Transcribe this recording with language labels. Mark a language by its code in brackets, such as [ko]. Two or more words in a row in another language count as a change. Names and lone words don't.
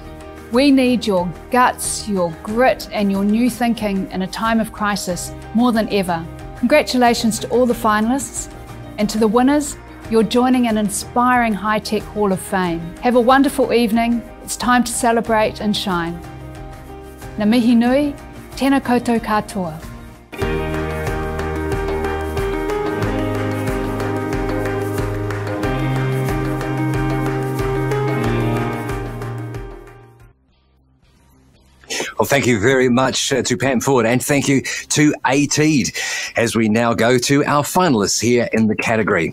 [en] We need your guts, your grit, and your new thinking in a time of crisis more than ever. Congratulations to all the finalists, and to the winners, you're joining an inspiring high-tech Hall of Fame. Have a wonderful evening. It's time to celebrate and shine. [mi] Ngā mihi nui, tēnā koutou katoa. [en] Well, thank you very much to Pam Ford, and thank you to ATEED, as we now go to our finalists here in the category.